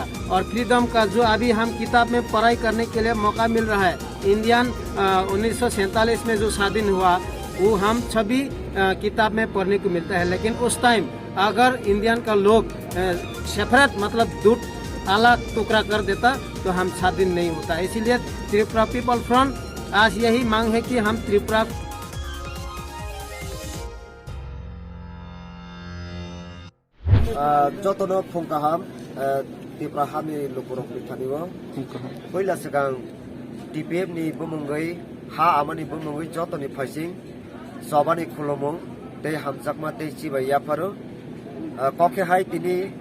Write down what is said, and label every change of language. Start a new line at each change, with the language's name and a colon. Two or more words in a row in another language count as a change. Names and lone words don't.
Hindi: और फ्रीडम का जो अभी हम किताब में पढ़ाई करने के लिए मौका मिल रहा है, इंडियन 1947 में जो स्वाधीन हुआ वो हम सभी किताब में पढ़ने को मिलता है। लेकिन उस टाइम अगर इंडियन का लोग सेपरेट मतलब दूध अलग टुकड़ा कर देता तो हम स्वाधीन नहीं होता। इसीलिए त्रिपुरा पीपल फ्रंट आज यही मांग है कि हम त्रिपुरा
Kok Borok: जतनो फुंकाहाम त्रिपुरा हामि लोकरक बिथानिओ पहिला सिगां टीपीएफ नि बुमुंगै हा आमानि बुमुंगै जतनि फाइसिं सबानि खुलुमुं तै हामजाकमा तै चिबाय याफारो कखे हाय तिनि